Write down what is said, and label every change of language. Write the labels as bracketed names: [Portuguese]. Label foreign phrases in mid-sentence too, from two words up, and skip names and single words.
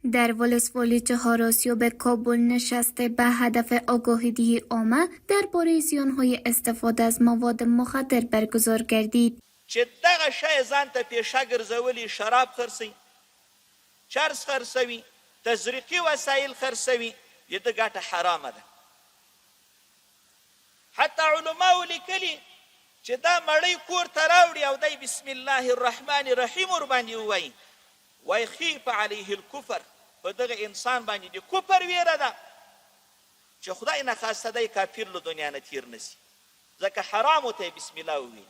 [Persian] در ولسوالی 4 آسیاب کابل نشسته به هدف آگاهی‌دهی عامه درباره زیان‌های استفاده از مواد مخدر برگزار گردید. [Pashto] چې دغه شی ځان ته پیشه ګرځولي، شراب خرڅوي، چرس خرڅوي، تزریقي وسایل خرڅوي، د ده ګټه حرامه ده. حتی علماو لیکلي چې دا مړی کور ته راوړي او دی [Arabic] بسم الله الرحمن الرحیم [Pashto] ورباندې ووایي، وایي [Arabic] خیف علیه الکفر، [Pashto] په دغه انسان باندې د کفر ویره ده چې خدای نخواسته دی کافر له دنیا نه تیر نسي، ځکه حرامو ته [Arabic] بسم الله [Pashto] وویلي.